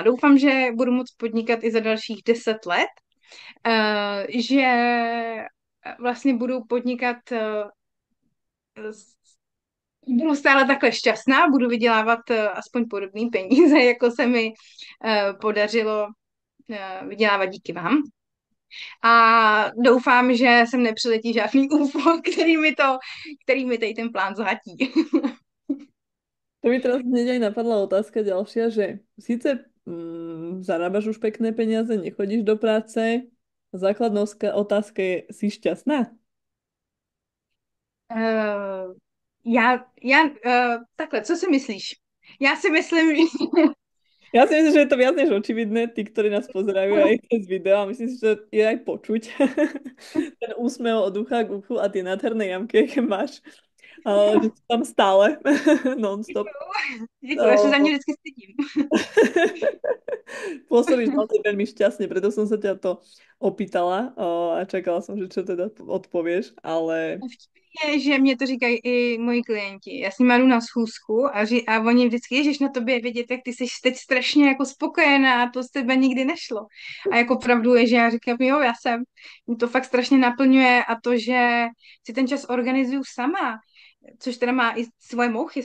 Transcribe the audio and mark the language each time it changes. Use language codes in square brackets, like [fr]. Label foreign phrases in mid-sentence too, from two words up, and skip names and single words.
[cs] Doufám, že budu moct podnikat i za dalších 10 let, že vlastně budu podnikat budu stále takhle šťastná, budu vydělávat aspoň podobné peníze, jako se mi podařilo vydělávat díky vám. A doufám, že sem nepřiletí žádný UFO, který mi tady ten plán zhatí. [sk] To mi teraz hneď aj napadla otázka ďalšia, že síce zarábaš už pekné peniaze, nechodíš do práce, základná otázka je, si šťastná? [cs] Uh, takhle, co si myslíš? Já si myslím, že [sk] Ja si myslím, že je to viac než očividné, tí, ktorí nás pozerajú aj cez video, a myslím si, že je aj počuť ten úsmev od ucha k uchu a tie nádherné jamky, aké máš, že sú tam stále, non-stop. [cs] děkuji, já se za ně vždycky stydím. [sk] Pôsobíš naozaj veľmi šťastne, preto som sa ťa to opýtala a čakala som, že čo teda odpovieš, ale [cs] Vtipný je, že mě to říkají i moji klienti. Já s nimi jdu na schůzku a oni vždycky, ježiš, na tobě je vidět, jak ty jsi teď strašně jako spokojená, to z tebe nikdy nešlo. A jako pravdu je, že já říkám, jo, já jsem, mě to fakt strašně naplňuje a to, že si ten čas organizuju sama, což teda má i svoje mouchy.